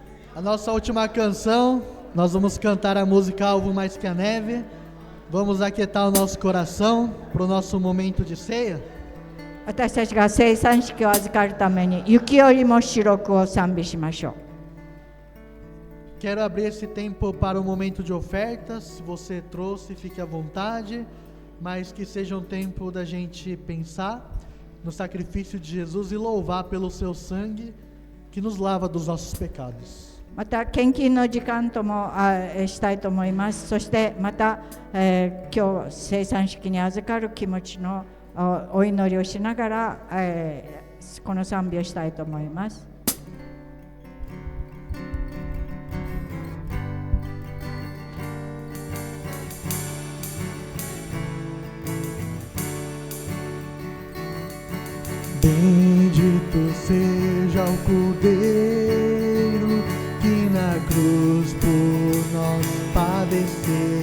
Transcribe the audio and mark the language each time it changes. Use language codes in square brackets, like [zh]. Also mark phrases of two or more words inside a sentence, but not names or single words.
[pt] A nossa última canção, nós vamos cantar a música Alvo Mais Que a Neve. Vamos aquietar o nosso coração para o nosso momento de ceia. [ja] 私たちが生産式を預かるために雪よりも白くを賛美しましょう。 [pt] Quero abrir esse tempo para o momento de ofertas. Se você trouxe, fique à vontade, mas que seja um tempo da gente pensar no sacrifício de Jesus e louvar pelo seu sangue que nos lava dos nossos pecados. [ja] また献金の時間ともしたいと思います。そしてまた、今日生産式に預かる気持ちのお祈りをしながら、この賛美をしたいと思います。 [pt] Bendito seja o Cordeiro que na cruz por nós padeceu.